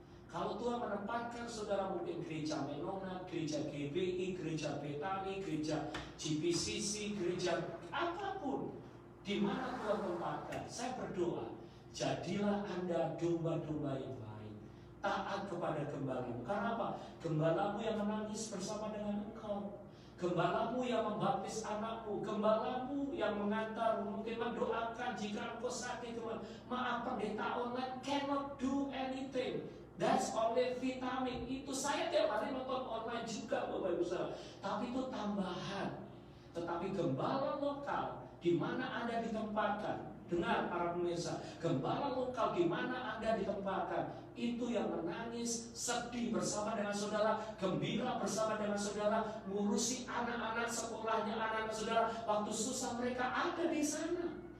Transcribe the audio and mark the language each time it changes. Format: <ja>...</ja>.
<id>Kalau Tuhan menempatkan saudara mungkin gereja Menonat, gereja GBI, gereja Betani, gereja GPCC, gereja apapun, di mana Tuhan tempatkan, saya berdoa, jadilah Anda domba-domba yang baik, taat kepada gembalamu. Karena apa? Gembalamu yang menangis bersama dengan engkau, gembalamu yang membaptis anakmu, gembalamu yang mengantar, mungkin mendoakan jika engkau sakit. Maaf, pendeta online</id> <en>cannot do anything. That's only vitamin.</en> <id>Itu saya tiap hari nonton online juga Bapak Ibu Saudara. Tapi itu tambahan. Tetapi gembala lokal di mana Anda ditempatkan, dengar para pemirsa, gembala lokal di mana Anda ditempatkan, itu yang menangis, sedih bersama dengan saudara, gembira bersama dengan saudara, ngurusi anak-anak sekolahnya anak-anak saudara, waktu susah mereka ada di sana.</id>